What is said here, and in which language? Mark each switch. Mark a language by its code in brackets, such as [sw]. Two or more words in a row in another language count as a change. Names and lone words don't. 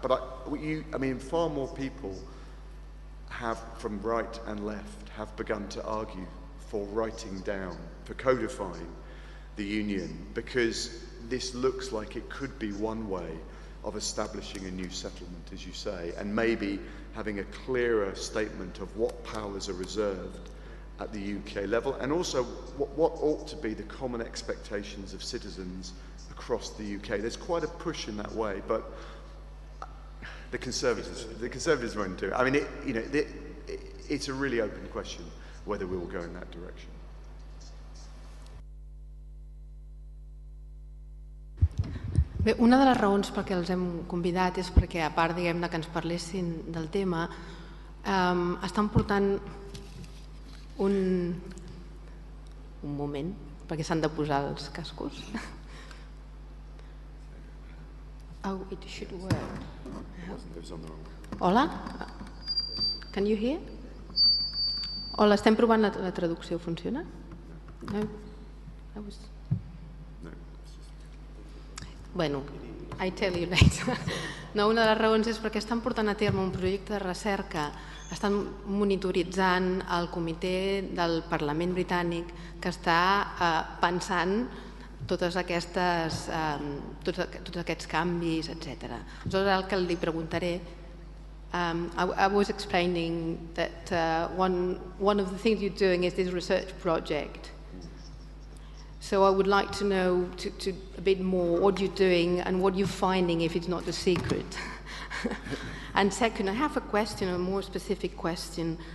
[en] But far more people have, from right and left, have begun to argue for writing down, for codifying the union, because this looks like it could be one way of establishing a new settlement, as you say, and maybe having a clearer statement of what powers are reserved at the UK level, and also what ought to be the common expectations of citizens across the UK. There's quite a push in that way, but the Conservatives won't do it. I mean, it's a really open question whether we will go in that direction. [ca] Bé, una de les raons per què els hem convidat és perquè, a part, diguem-ne, que ens parlessin del tema, estan portant un moment, perquè s'han de posar els cascos. [en] Oh, it should work. Hola? Can you hear? [ca] Hola, estem provant la traducció. Funciona? No? Bueno, [en] I tell you later. [ca] No, una de les raons és perquè estan portant a terme un projecte de recerca, estan monitoritzant el comitè del Parlament britànic que està pensant tots aquests canvis, etc. Aleshores, el que li preguntaré, [en] I was explaining that one of the things you're doing is this research project. So I would like to know a bit more what you're doing and what you're finding, if it's not a secret. And second, I have a question, a more specific question.